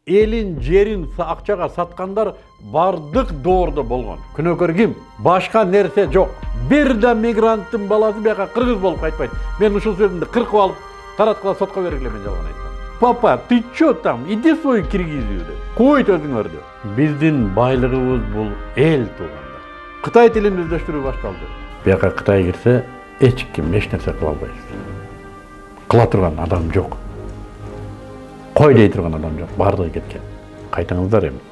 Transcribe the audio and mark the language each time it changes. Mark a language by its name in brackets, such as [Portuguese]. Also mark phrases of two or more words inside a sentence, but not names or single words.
[Kyrgyz] элин жерин акчага саткандар бардык доордо болгон. Күнөөкөр ким? Башка нерсе жок. Бир да мигранттын баласы бияка кыргыз болуп кайтпайт. Мен ушул сөзүмдү кыркып алып тараткыла сотко бергиле, мен жалган айтсам. [Russian] Папа, ты чё там? Иди свой Киргизию. [Kyrgyz] Койт өзүңөрдү. Биздин байлыгыбыз бул эл туугандар. Кытай тилин өздөштүрүү башталды. Бияка Кытай кирсе, эч ким эч нерсе кыла албайсыз. Кыла турган адам жок. Кой дей турган адам жок. Бардыгы кеткен. Кайтыңыздар эми.